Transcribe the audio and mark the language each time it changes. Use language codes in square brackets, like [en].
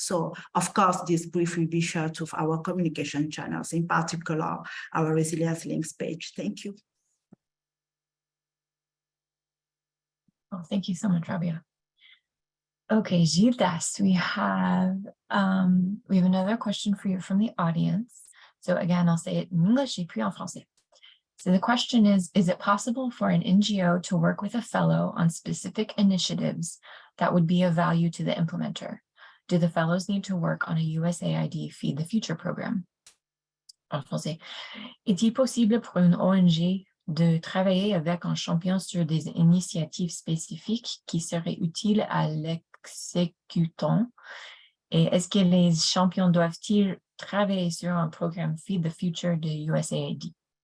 [en] So of course, this brief will be shared to our communication channels, in particular our Resilience Links page. Thank you. Oh, thank you so much, Rabia. Okay, Gildas, we have another question for you from the audience. So again, I'll say it in English [fr] et puis en français. [en] So the question is it possible for an NGO to work with a fellow on specific initiatives that would be of value to the implementer? Do the fellows need to work on a USAID Feed the Future program? [fr] En français, est-il possible pour une ONG de travailler avec un champion sur des initiatives spécifiques qui seraient utiles à l'exécutant? Et est-ce que les champions doivent-ils travailler sur un programme Feed the Future de USAID?